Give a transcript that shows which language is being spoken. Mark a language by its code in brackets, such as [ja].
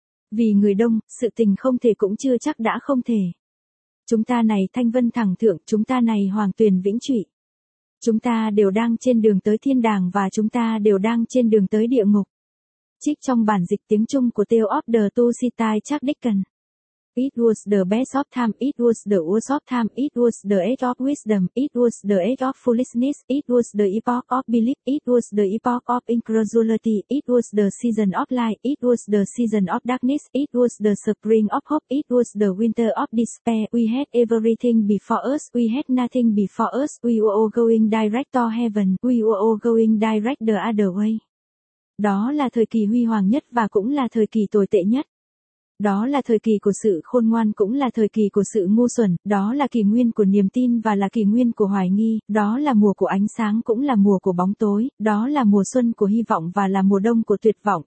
[vi] Vì người đông, sự tình không thể cũng chưa chắc đã không thể. Chúng ta này Thanh Vân Thẳng Thượng, chúng ta này Hoàng Tuyền Vĩnh Trụy. Chúng ta đều đang trên đường tới thiên đàng và chúng ta đều đang trên đường tới địa ngục. Trích trong bản dịch tiếng Trung của Tale of the Two Cities Charles Dickens. [en] It was the best of time, it was the worst of time, it was the age of wisdom, it was the age of foolishness, it was the epoch of belief, it was the epoch of incredulity, it was the season of light, it was the season of darkness, it was the spring of hope, it was the winter of despair, we had everything before us, we had nothing before us, we were all going direct to heaven, we were all going direct the other way. [vi] Đó là thời kỳ huy hoàng nhất và cũng là thời kỳ tồi tệ nhất. Đó là thời kỳ của sự khôn ngoan, cũng là thời kỳ của sự ngu xuẩn, đó là kỷ nguyên của niềm tin và là kỷ nguyên của hoài nghi, đó là mùa của ánh sáng cũng là mùa của bóng tối, đó là mùa xuân của hy vọng và là mùa đông của tuyệt vọng.